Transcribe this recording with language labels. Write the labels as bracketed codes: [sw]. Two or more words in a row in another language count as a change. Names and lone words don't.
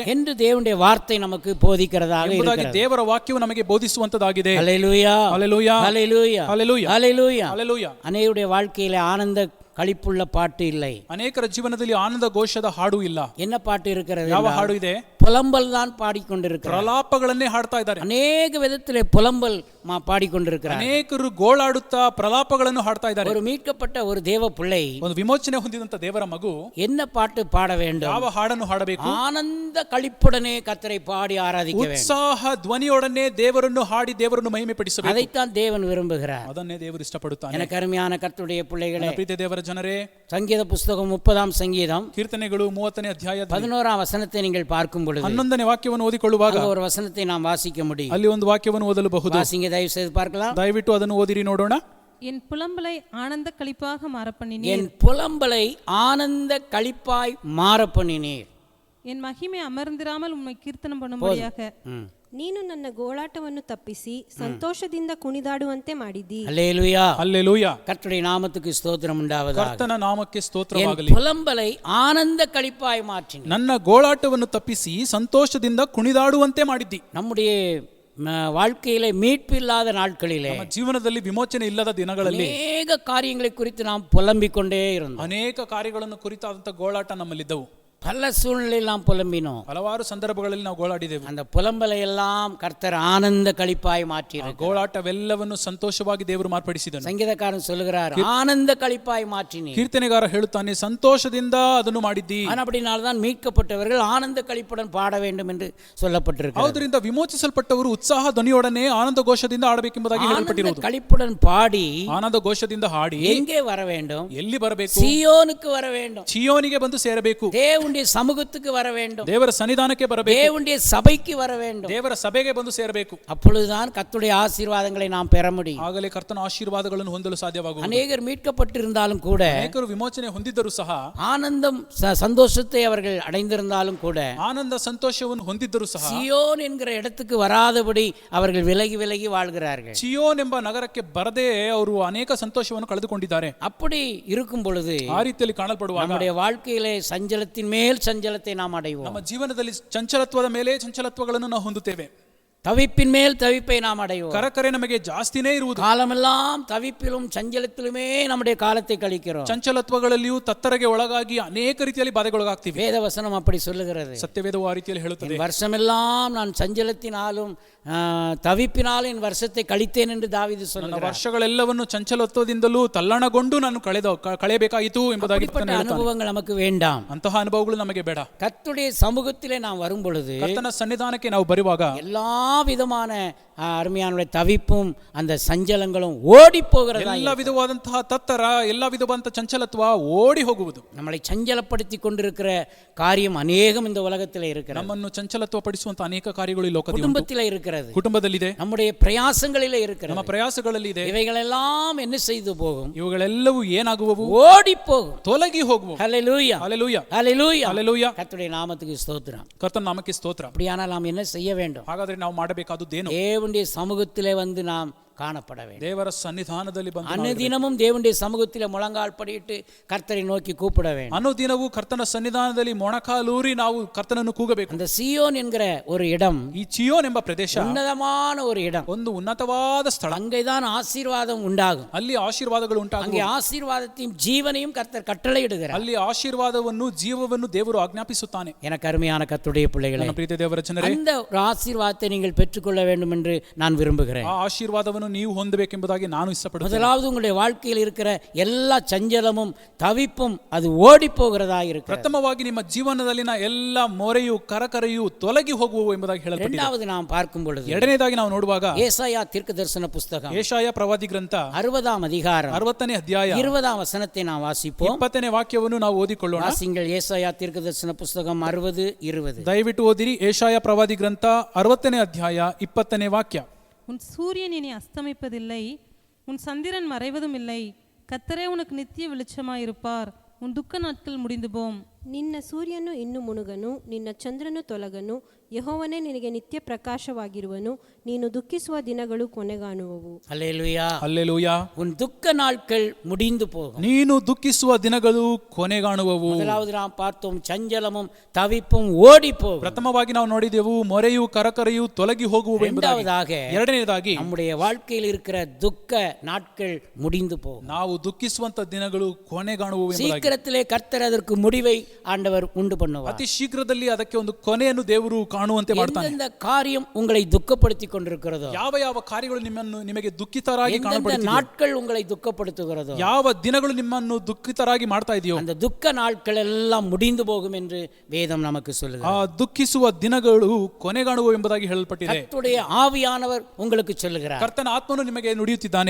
[ta] என்று தேவனுடைய வார்த்தை நமக்கு போதிக்கிறதாக [kn] ಎಂಬುದಾಗಿ [ta] இருக்கிறது. [kn] ದೇವರ ವಾಕ್ಯವು ನಮಗೆ ಬೋಧಿಸುವಂತದಾಗಿದೆ. [ta] ஹல்லேலூயா, ஹல்லேலூயா, ஹல்லேலூயா, ஹல்லேலூயா, ஹல்லேலூயா. [kn] ಹಲ್ಲೆಲೂಯಾ. [ta] அநேகருடைய வாழ்க்கையிலே ஆனந்த களிப்புள்ள பாட்டு இல்லை. [kn] ಅನೇಕರ ಜೀವನದಲ್ಲಿ ಆನಂದ ಘೋಷದ ಹಾಡು ಇಲ್ಲ. [ta] என்ன பாட்டு இருக்கிறது? [kn] ಯಾವ ಹಾಡು ಇದೆ? [ta] புலம்பல் தான் பாடிக்கொண்டிருக்கிறார். [kn] ಪ್ರಲಾಪಗಳನ್ನೇ ಹಾಡ್ತಾ ಇದ್ದಾರೆ. [ta] அநேக விதத்திலே புலம்பல் பாடிக்கொண்டிருக்கிறார். [kn] ಅನೇಕರು ಗೋಳಾಡುತ್ತಾ ಪ್ರಲಾಪಗಳನ್ನು ಹಾಡ್ತಾ ಇದ್ದಾರೆ. [ta] ஒரு மீட்கப்பட்ட ஒரு தேவ பிள்ளை [kn] ಒಂದು ವಿಮೋಚನೆ ಹೊಂದಿದಂತ ದೇವರ ಮಗು [ta] என்ன பாட்டு பாட வேண்டும்? [kn] ಯಾವ ಹಾಡನ್ನು ಹಾಡಬೇಕು? [ta] ஆனந்த களிப்புடனே கர்த்தரை பாடி ஆராதிக்க வேண்டும். [kn] ಉತ್ಸಾಹ ಧ್ವನಿಯೊಡನೆ ದೇವರನ್ನು ಹಾಡಿ ದೇವರನ್ನು ಮಹಿಮೆ ಪಡಿಸಬೇಕು. [ta] அதைத்தான் தேவன் விரும்புகிறார். [kn] ಅದನ್ನೇ ದೇವರು ಇಷ್ಟಪಡುತ್ತಾನೆ. [ta] எனக்கு அருமையான கர்த்தருடைய பிள்ளைகளே, [kn] ಪ್ರೀತಿ ದೇವರ ಜನರೇ, [ta] சங்கீத புஸ்தகம் 30ஆம் சங்கீதம் [kn] ಕೀರ್ತನೆಗಳು 30ನೇ ಅಧ್ಯಾಯ [ta] 11ஆம் வசனத்தை நீங்கள் பார்க்கும் பொழுது [kn] 11ನೇ ವಾಕ್ಯವನ್ನು ಓದಿಕೊಳ್ಳುವಾಗ [ta] அங்க ஒரு வசனத்தை நாம் வாசிக்க முடியும். [kn] ಅಲ್ಲಿ ಒಂದು ವಾಕ್ಯವನ್ನು ಓದಲಬಹುದು. [ta] வாசிங்க, தயவு செய்து பார்க்கலாம். [kn] ದಯವಿಟ್ಟು ಅದನ್ನು ಓದಿರಿ ನೋಡೋಣ. [ta] என் புலம்பலை ஆனந்த களிப்பாக மாறப்பண்ணினீர். என் புலம்பலை ஆனந்த களிப்பாய் மாற பண்ணினீர். என் மகிமை அமர்ந்திராமல் உம்மை கீர்த்தனம் பண்ணும்படியாக. [kn] ನೀನು ನನ್ನ ಗೋಳಾಟವನ್ನು ತಪ್ಪಿಸಿ ಸಂತೋಷದಿಂದ ಕುಣಿದಾಡುವಂತೆ ಮಾಡಿದ್ದಿ. [ta] அல்லேலூயா, [kn] ಹಲ್ಲೆಲೂಯಾ. [ta] கர்த்தருடைய நாமத்துக்கு ஸ்தோத்திரம் உண்டாவதாக. [kn] ಕರ್ತನ ನಾಮಕ್ಕೆ [ta] என் [kn] ಸ್ತೋತ್ರವಾಗಲಿ. [ta] புலம்பலை ஆனந்த களிப்பாய் மாற்றினீர். [kn] ನನ್ನ ಗೋಳಾಟವನ್ನು ತಪ್ಪಿಸಿ ಸಂತೋಷದಿಂದ ಕುಣಿದಾಡುವಂತೆ ಮಾಡಿದ್ದಿ. [ta] நம்முடைய வாழ்க்கையிலே மீட்பு இல்லாத நாட்களிலே [kn] ನಮ್ಮ ಜೀವನದಲ್ಲಿ ವಿಮೋಚನೆ ಇಲ್ಲದ ದಿನಗಳಲ್ಲಿ [ta] அநேக காரியங்களை குறித்து நாம் புலம்பிக் கொண்டே இருந்தோம். [kn] ಅನೇಕ ಕಾರ್ಯಗಳನ್ನು ಕುರಿತಾದಂತ ಗೋಳಾಟ ನಮ್ಮಲ್ಲಿದ್ದವು. [ta] பல சூழ்நிலையில் நாம் புலம்பினோம். [kn] ಹಲವಾರು ಸಂದರ್ಭಗಳಲ್ಲಿ ನಾವು ಗೋಳಾಡಿದೆವು. [ta] அந்த புலம்பலை எல்லாம் கர்த்தர் ஆனந்த களிப்பாய் மாற்றினார். [kn] ಗೋಳಾಟವೆಲ್ಲವನ್ನು ಸಂತೋಷವಾಗಿ ದೇವರು ಮಾರ್ಪಡಿಸಿದನು. [ta] சங்கீதக்காரன் சொல்லுகிறார், ஆனந்த களிப்பாய் மாற்றினீர். [kn] ಕೀರ್ತನೆಗಾರ ಹೇಳುತ್ತಾನೆ, ಸಂತೋಷದಿಂದ ಅದನ್ನು ಮಾಡಿದ್ದಿ. [ta] அப்படினால்தான் மீட்கப்பட்டவர்கள் ஆனந்த களிப்புடன் பாட வேண்டும் என்று சொல்லப்பட்டிருக்கிறது. [kn] ಆದ್ದರಿಂದ ವಿಮೋಚಿಸಲ್ಪಟ್ಟವರು ಉತ್ಸಾಹ ಧ್ವನಿಯೊಡನೆ ಆನಂದ ಘೋಷದಿಂದ ಆಡಬೇಕೆಂಬುದಾಗಿ [ta] ஆனந்த [kn] ಹೇಳಲ್ಪಟ್ಟಿರುವುದು. [ta] களிப்புடன் பாடி [kn] ಆನಂದ ಘೋಷದಿಂದ ಹಾಡಿ [ta] எங்கே வர வேண்டும்? [kn] ಎಲ್ಲಿ ಬರಬೇಕು? [ta] சீயோனுக்கு வர வேண்டும். [kn] ಚಿಯೋನಿಗೆ ಬಂದು ಸೇರಬೇಕು. [ta] தேவனுடைய சமூகத்துக்கு வர வேண்டும். [kn] ದೇವರ ಸನ್ನಿಧಾನಕ್ಕೆ ಬರಬೇಕು. [ta] தேவனுடைய சபைக்கு வர வேண்டும். [kn] ದೇವರ ಸಭೆಗೆ ಬಂದು ಸೇರಬೇಕು. [ta] அப்பொழுதுதான் கர்த்தருடைய ஆசீர்வாதங்களை நாம் பெற முடியும். [kn] ಆಗಲೇ ಕರ್ತನ ಆಶೀರ್ವಾದಗಳನ್ನು ಹೊಂದಲು ಸಾಧ್ಯವಾಗುವುದು. [ta] அநேகர் மீட்கப்பட்டிருந்தாலும் கூட, [kn] ಅನೇಕರು ವಿಮೋಚನೆ ಹೊಂದಿದ್ದರೂ ಸಹ, [ta] ஆனந்தம் சந்தோஷத்தை அவர்கள் அடைந்திருந்தாலும் கூட, [kn] ಆನಂದ ಸಂತೋಷವನ್ನು ಹೊಂದಿದ್ದರೂ ಸಹ, [ta] சியோன் என்கிற இடத்துக்கு வராதபடி அவர்கள் விலகி விலகி வாழ்கிறார்கள். [kn] ಚಿಯೋನ್ ಎಂಬ ನಗರಕ್ಕೆ ಬರದೇ ಅವರು ಅನೇಕ ಸಂತೋಷವನ್ನು ಕಳೆದುಕೊಂಡಿದ್ದಾರೆ. [ta] அப்படி இருக்கும் பொழுது [kn] ಆ ರೀತಿಯಲ್ಲಿ ಕಾಣಲ್ಪಡುವಾಗ [ta] நம்முடைய வாழ்க்கையிலே சஞ்சலத்தின் மேல் சஞ்சலத்தை நாம் அடைவோம். [kn] ನಮ್ಮ ಜೀವನದಲ್ಲಿ ಚಂಚಲತ್ವದ ಮೇಲೆ ಚಂಚಲತ್ವಗಳನ್ನು ನಾವು ಹೊಂದುತ್ತೇವೆ. [ta] தவிப்பின் மேல் தவிப்பை நாம் அடைவோம். [kn] ಕರಕರೆ ನಮಗೆ ಜಾಸ್ತಿನೇ ಇರುವುದು. [ta] காலமெல்லாம் தவிப்பிலும் சஞ்சலத்திலுமே நம்முடைய காலத்தை கழிக்கிறோம். [kn] ಚಂಚಲತ್ವಗಳಲ್ಲಿಯೂ ತತ್ತರಗೆ ಒಳಗಾಗಿ ಅನೇಕ ರೀತಿಯಲ್ಲಿ ಬಾಧೆಗೊಳಗಾಗ್ತೀವಿ. [ta] வேத வசனம் அப்படி சொல்லுகிறது. [kn] ಸತ್ಯವೇದವು ಆ ರೀತಿಯಲ್ಲಿ ಹೇಳುತ್ತದೆ. [ta] என் வருஷமெல்லாம் நான் சஞ்சலத்தினாலும் தவிப்பினாலும் என் வருஷத்தை கழித்தேன் என்று தாவீது [kn] ನನ್ನ [ta] சொல்லுகிறார். [kn] ವರ್ಷಗಳೆಲ್ಲವನ್ನು ಚಂಚಲತ್ವದಿಂದಲೂ ತಲ್ಲಣಗೊಂಡು ನಾನು ಕಳೆಯಬೇಕಾಯಿತು ಎಂಬುದಾಗಿ [ta] அப்படிப்பட்ட அனுபவங்கள் நமக்கு வேண்டாம். [kn] ಅಂತಹ ಅನುಭವಗಳು ನಮಗೆ ಬೇಡ. [ta] கர்த்தருடைய சமூகத்திலே நாம் வரும் பொழுது [kn] ಕರ್ತನ ಸನ್ನಿಧಾನಕ್ಕೆ ನಾವು ಬರುವಾಗ [ta] எல்லா விதமான அருமையான தவிப்பும் அந்த சஞ்சலங்களும் ஓடி போகிறதா [kn] ಎಲ್ಲ ವಿಧವಾದಂತಹ ತತ್ತರ, ಎಲ್ಲ ವಿಧವಾದಂತಹ ಚಂಚಲತ್ವ ಓಡಿ ಹೋಗುವುದು. [ta] நம்மளை சஞ்சலப்படுத்தி கொண்டிருக்கிற காரியம் அநேகம் இந்த உலகத்தில் இருக்கிறது. [kn] ನಮ್ಮನ್ನು ಚಂಚಲತ್ವ ಪಡಿಸುವಂತಹ ಅನೇಕ ಕಾರ್ಯಗಳು ಈ ಲೋಕದಲ್ಲಿ ಉಂಟು. [ta] குடும்பத்தில் இருக்கிறது, [kn] ಕುಟುಂಬದಲ್ಲಿದೆ, [ta] நம்முடைய பிரயாசங்களிலே இருக்கிறது. [kn] ನಮ್ಮ ಪ್ರಯಾಸಗಳಲ್ಲಿ ಇದೆ. [ta] இவைகளெல்லாம் என்ன செய்து போகும்? [kn] ಇವುಗಳೆಲ್ಲವೂ ಏನಾಗುವವು? [ta] ஓடி போகும், [kn] ತೊಲಗಿ ಹೋಗುವವು. [ta] ஹல்லேலூயா, [kn] ಹಲ್ಲೆಲೂಯಾ, [ta] ஹல்லேலூயா, [kn] ಹಲ್ಲೆಲೂಯಾ. [ta] கர்த்தருடைய நாமத்துக்கு ஸ்தோத்திரம். [kn] ಕರ್ತನ ನಾಮಕ್ಕೆ ಸ್ತೋತ್ರ. [ta] அப்படியானால் நாம் என்ன செய்ய வேண்டும்? [kn] ಹಾಗಾದ್ರೆ ನಾವು ಮಾಡಬೇಕಾದುದೇನು? [ta] தேவனுடைய சமூகத்திலே வந்து நாம் காணப்பட வேண்டும். [kn] ದೇವರ ಸನ್ನಿಧಾನದಲ್ಲಿ ಬಂದು [ta] அனுதினமும் தேவனுடைய சமூகத்திலே முழங்கால் படியிட்டு கர்த்தரை நோக்கி கூப்பிட வேண்டும். [kn] ಅನುದಿನವೂ ಕರ್ತನ ಸನ್ನಿಧಾನದಲ್ಲಿ ಮೊಣಕಾಲೂರಿ ನಾವು ಕರ್ತನನ್ನು ಕೂಗಬೇಕು. [ta] அந்த சீயோன் என்கிற ஒரு இடம் [kn] ಈ ಚಿಯೋನ್ ಎಂಬ ಪ್ರದೇಶ [ta] உன்னதமான ஒரு இடம். [kn] ಒಂದು ಉನ್ನತವಾದ ಸ್ಥಳ. [ta] அங்கேதான் ஆசீர்வாதம் உண்டாகும். [kn] ಅಲ್ಲಿ ಆಶೀರ್ವಾದಗಳು [ta] அங்கே [kn] ಉಂಟಾಗುವ. [ta] ஆசீர்வாதத்தையும் ஜீவனையும் கர்த்தர் கட்டளையிடுகிறார். [kn] ಅಲ್ಲಿ ಆಶೀರ್ವಾದವನ್ನು, ಜೀವವನ್ನು ದೇವರು ಆಜ್ಞಾಪಿಸುತ್ತಾನೆ. [ta] எனக்கு அருமையான கர்த்தருடைய பிள்ளைகளே, [kn] ನನ್ನ ಪ್ರೀತಿಯ ದೇವರ ಜನರೇ, [ta] அந்த ஒரு ஆசீர்வாதத்தை நீங்கள் பெற்றுக்கொள்ள வேண்டும் என்று நான் விரும்புகிறேன். [kn] ಆ ಆಶೀರ್ವಾದವನ್ನು ಅನುಭವವನ್ನು ನೀವು ಹೊಂದಬೇಕೆಂಬುದಾಗಿ ನಾನು ಇಷ್ಟಪಡುತ್ತೇನೆ. [ta] முதலாவது உங்களுடைய வாழ்க்கையில் இருக்கிற எல்லா சஞ்சலமும் தவிப்பும் அது ஓடி போகிறதா இருக்கிறது. [kn] ಪ್ರಥಮವಾಗಿ ನಿಮ್ಮ ಜೀವನದಲ್ಲಿನ ಎಲ್ಲ ಮೊರೆಯು ಕರಕರೆಯು ತೊಲಗಿ ಹೋಗುವು ಎಂಬುದಾಗಿ ಹೇಳಲ್ಪಟ್ಟಿದೆ. [ta] இரண்டாவது நாம் பார்க்கும் பொழுது [kn] ಎರಡನೇದಾಗಿ ನಾವು ನೋಡುವಾಗ [ta] ஏசாயா தீர்க்கதரிசன புஸ்தகம் [kn] ಏಷಾಯ ಪ್ರವಾದಿ ಗ್ರಂಥ [ta] 60ஆம் அதிகாரம் [kn] 60ನೇ ಅಧ್ಯಾಯ [ta] 20ஆம் வசனத்தை நாம் வாசிப்போம். [kn] 20ನೇ ವಾಕ್ಯವನ್ನು ನಾವು ಓದಿಕೊಳ್ಳೋಣ. [ta] வாசிங்கள் ஏசாயா தீர்க்கதரிசன புஸ்தகம் 60:20. [kn] ದಯವಿಟ್ಟು ಓದಿರಿ. ಏಷಾಯ ಪ್ರವಾದಿ ಗ್ರಂಥ 60ನೇ ಅಧ್ಯಾಯ 20ನೇ ವಾಕ್ಯ. [ta] உன் சூரியன் இனி அஸ்தமிப்பதில்லை, உன் சந்திரன் மறைவதும் இல்லை. கர்த்தரே உனக்கு நித்திய வெளிச்சமாயிருப்பார். உன் துக்க நாட்கள் முடிந்து போம். [kn] ನಿನ್ನ ಸೂರ್ಯನು ಇನ್ನು ಮುಣುಗನು, ನಿನ್ನ ಚಂದ್ರನು ತೊಲಗನು, ಯೆಹೋವನೇ ನಿನಗೆ ನಿತ್ಯ ಪ್ರಕಾಶವಾಗಿರುವನು, ನೀನು ದುಃಖಿಸುವ ದಿನಗಳು ಕೊನೆಗಾಣುವವು. [ta] அல்லேலூயா. [kn] ಹಲ್ಲೆಲೂಯಾ. [ta] உன் துக்க நாட்கள் முடிந்து போகும். [kn] ನೀನು ದುಃಖಿಸುವ ದಿನಗಳು ಕೊನೆಗಾಣುವವು. [ta] முதலாவது நாம் பார்த்தோம் சஞ்சலமும் தவிப்பும் ஓடி போகும். [kn] ಪ್ರಥಮವಾಗಿ ನಾವು ನೋಡಿದೆವು ಮೊರೆಯು ಕರಕರೆಯು ತೊಲಗಿ ಹೋಗುವು ಎಂಬುದಾಗಿ. [ta] இரண்டாவதாக [kn] ಎರಡನೇದಾಗಿ [ta] நம்முடைய வாழ்க்கையில் இருக்கிற துக்க நாட்கள் முடிந்து போகும். [kn] ನಾವು ದುಃಖಿಸುವಂತ ದಿನಗಳು ಕೊನೆಗಾಣುವು ಎಂಬುದಾಗಿ. [ta] சீக்கிரத்திலே கர்த்தர் அதற்கு முடிவை ஆண்டவர் உண்டு பண்ணுவார். [kn] ಅತಿ ಶೀಘ್ರದಲ್ಲಿ ಅದಕ್ಕೆ ಒಂದು ಕೊನೆಯನ್ನು ದೇವರು ಕಾಣುವಂತೆ ಮಾಡ್ತಾನೆ. [ta] எந்தெந்த காரியம் உங்களை துக்கப்படுத்தி கொண்டிருக்கிறதோ, [kn] ಯಾವ ಯಾವ ಕಾರ್ಯಗಳು ನಿಮಗೆ ದುಃಖಿತರಾಗಿ [ta] எந்தெந்த [kn] ಕಾಣப்படுತ್ತಿದೆಯೋ, [ta] நாட்கள் உங்களை துக்கப்படுத்துகிறதோ, [kn] ಯಾವ ದಿನಗಳು ನಿಮ್ಮನ್ನು ದುಃಖಿತರಾಗಿ ಮಾಡ್ತಾ ಇದೆಯೋ, [ta] அந்த துக்க நாட்கள் எல்லாம் முடிந்து போகும் என்று வேதம் நமக்கு [kn] ಆ [ta] சொல்லுகிறது. [kn] ದುಃಖಿಸುವ ದಿನಗಳು ಕೊನೆಗಾಣುವು ಎಂಬುದಾಗಿ ಹೇಳಲ್ಪಟ್ಟಿದೆ. [ta] கர்த்தருடைய ஆவியானவர் உங்களுக்கு சொல்லுகிறார், [kn] ಕರ್ತನ ಆತ್ಮನು ನಿಮಗೆ ನುಡಿಯುತ್ತಿದ್ದಾನೆ.